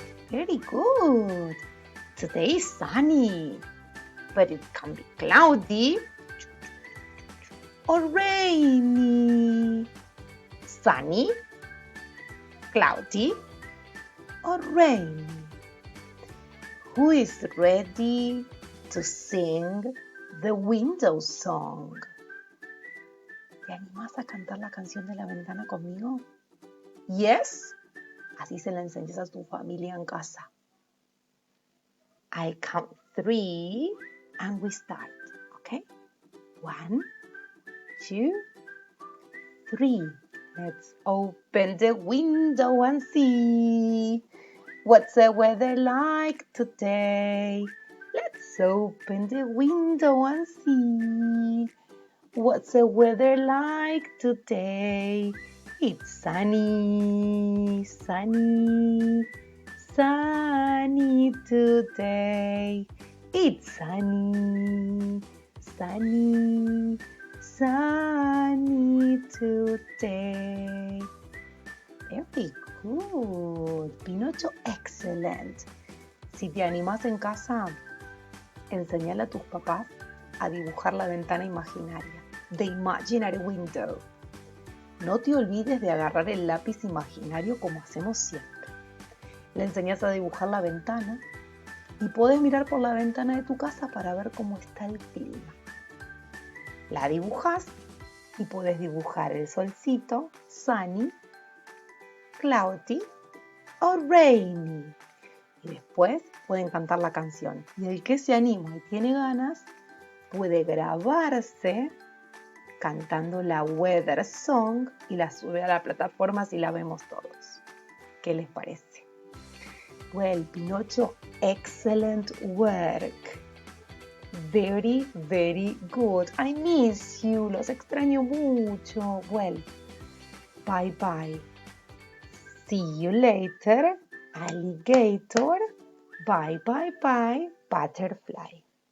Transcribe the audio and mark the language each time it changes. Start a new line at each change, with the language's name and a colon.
English: Very good. Today is sunny, but it can be cloudy or rainy. Sunny, cloudy, or rainy. Who is ready to sing the window song?
Spanish: ¿Te animas a cantar la canción de la ventana conmigo?
English: Yes?
Spanish: Así se la enseñas a tu familia en casa.
English: I count 3 and we start, okay? 1, 2, 3. Let's open the window and see. What's the weather like today? Let's open the window and see. What's the weather like today? It's sunny, sunny, sunny today. It's sunny, sunny, sunny today. Very good. Pinocho, excellent.
Spanish: Si te animas en casa, enséñale a tus papás a dibujar la ventana imaginaria.
English: The imaginary window.
Spanish: No te olvides de agarrar el lápiz imaginario como hacemos siempre. Le enseñas a dibujar la ventana y puedes mirar por la ventana de tu casa para ver cómo está el clima. La dibujas y puedes dibujar el solcito,
English: sunny, cloudy
Spanish: o
English: rainy.
Spanish: Y después pueden cantar la canción. Y el que se anima y tiene ganas puede grabarse cantando la
English: weather song
Spanish: y la sube a la plataforma si la vemos todos. ¿Qué les parece?
English: Well, Pinocho, excellent work. Very, very good. I miss you.
Spanish: Los extraño mucho.
English: Well, bye bye. See you later, alligator. Bye, bye, bye, butterfly.